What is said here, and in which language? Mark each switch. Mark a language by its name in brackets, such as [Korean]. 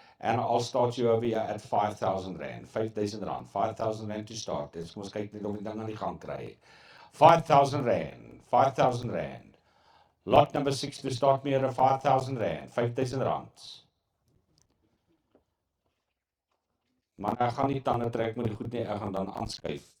[English] And I'll start you over here at 5,000 rand. 5,000 rand. 5,000 rand to start. [Afrikaans] Dis kom ons kyk net of die ding aan die gang kry. [English] 5,000 rand. 5,000 rand. Lot number 6 to start me at 5,000 rand. 5,000 rand. [Afrikaans] Maar ek gaan nie tande trek met die goed nie, ek gaan dan aanskuif.